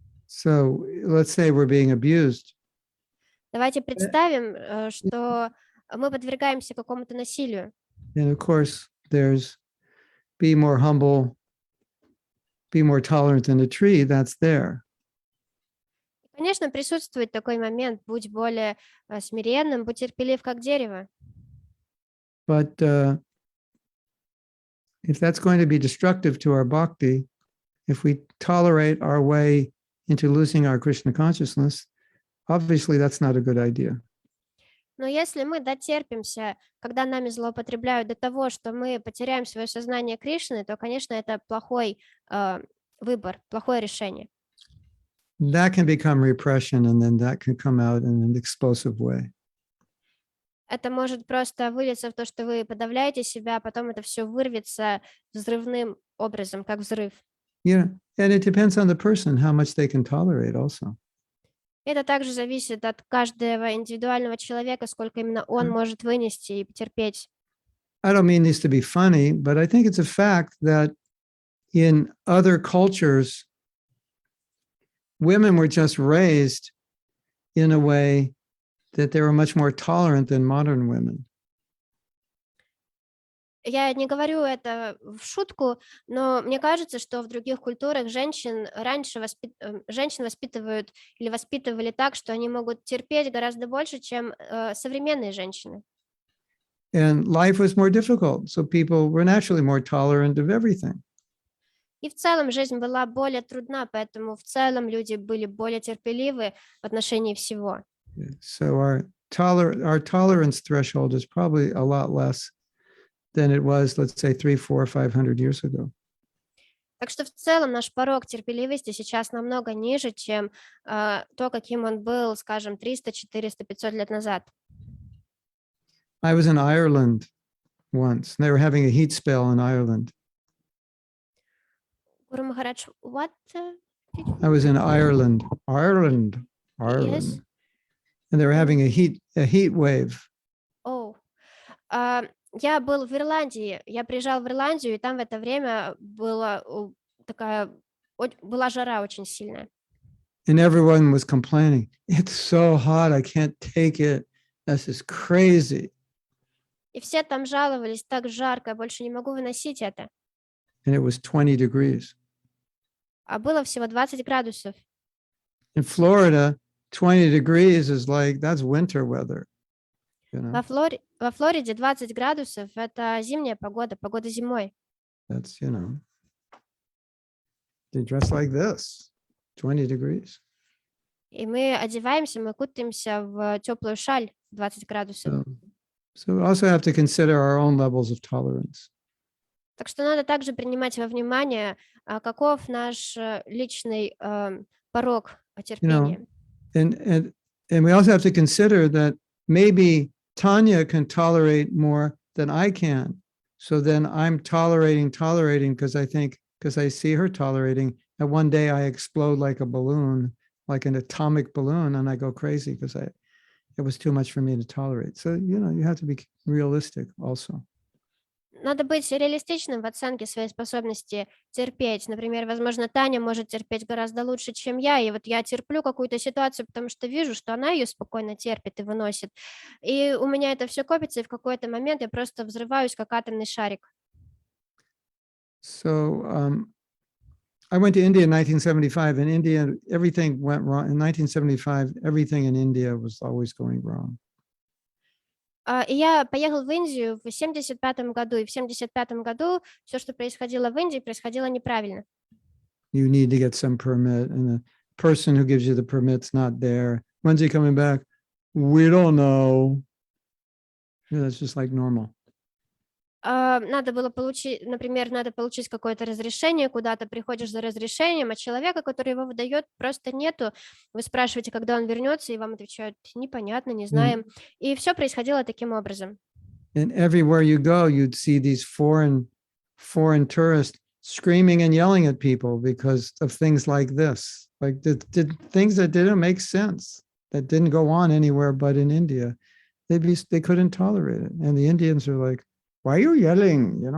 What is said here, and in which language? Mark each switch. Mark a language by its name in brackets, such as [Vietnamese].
[English] So let's say we're being abused. [Russian] Давайте представим, что мы подвергаемся какому-то насилию. [English] And of course, there's be more humble, be more tolerant than a tree. That's there. [Russian] Конечно, присутствует такой момент: будь более смиренным, будь терпелив, как дерево. [English] But if that's going to be destructive to our bhakti, if we tolerate our way into losing our Krishna consciousness, obviously that's not a good idea. [Russian] Но если мы дотерпимся, когда нами злоупотребляют до того, что мы потеряем свое сознание Кришны, то, конечно, это плохой выбор, плохое решение. [English] That can become repression, and then that can come out in an explosive way. [Russian] Это может просто вылиться в то, что вы подавляете себя, а потом это все вырвется взрывным образом, как взрыв. [English] Yeah, and it depends on the person how much they can tolerate also. [Russian] Это также зависит от каждого индивидуального человека, сколько именно он может вынести и потерпеть. [English] I don't mean this to be funny, but I think it's a fact that in other cultures, women were just raised in a way that they were much more tolerant than modern women. [Russian] Я не говорю это в шутку, но мне кажется, что в других культурах женщин воспитывают или воспитывали так, что они могут терпеть гораздо больше, чем современные женщины. [English] And life was more difficult, so people were naturally more tolerant of everything. [Russian] И в целом жизнь была более трудна, поэтому в целом люди были более терпеливы в отношении всего. [English] So our tolerance threshold is probably a lot less than it was, let's say, 300, 400, 500 years ago. [Russian] Так что в целом наш порог терпеливости сейчас намного ниже, чем то, каким он был, скажем, 300, 400, 500 лет назад. [English] I was in Ireland once, and they were having a heat spell in Ireland. Guru Maharaj, what? I was in Ireland. Yes. And they were having a heat wave. Oh. [Russian] Я был в Ирландии, я приезжал в Ирландию, и там в это время была жара очень сильная. [English] And everyone was complaining, it's so hot, I can't take it, this is crazy. [Russian] И все там жаловались, так жарко, я больше не могу выносить это. [English] And it was 20 degrees. [Russian] А было всего 20 градусов. [English] In Florida, 20 degrees is like, that's winter weather. You know? [Russian] Во Флориде 20 градусов – это зимняя погода, погода зимой. [English] That's, you know, they dress like this, 20 degrees. [Russian] И мы одеваемся, мы кутаемся в теплую шаль 20 градусов. [English] So we also have to consider our own levels of tolerance. [Russian] Так что надо также принимать во внимание, каков наш личный порог терпения. [English] And we also have to consider that maybe Tanya can tolerate more than I can. So then I'm tolerating because I see her tolerating, and one day I explode like a balloon, like an atomic balloon, and I go crazy because it was too much for me to tolerate. So, you know, you have to be realistic also. [Russian] Надо быть реалистичным в оценке своей способности терпеть. Например, возможно, Таня может терпеть гораздо лучше, чем я, и вот я терплю какую-то ситуацию, потому что вижу, что она ее спокойно терпит и выносит. И у меня это все копится, и в какой-то момент я просто взрываюсь, как атомный шарик. [English] So I went to India in 1975. In India, everything went wrong. In 1975, everything in India was always going wrong. [Russian] И я поехал в Индию в 75 году, и в 75 году все, что происходило в Индии, происходило неправильно. [English] You need to get some permit, and the person who gives you the permit's not there. When's he coming back? We don't know. Yeah, that's just like normal. [Russian] надо было получить, например, надо получить какое-то разрешение куда-то, приходишь за разрешением, а человека, который его выдает, просто нету. Вы спрашиваете, когда он вернется, и вам отвечают: непонятно, не знаем. И все происходило таким образом. [English] And everywhere you go, you'd see these foreign tourists screaming and yelling at people because of things like this, like did things that didn't make sense, that didn't go on anywhere but in India. They couldn't tolerate it. And the Indians are like, why are you yelling?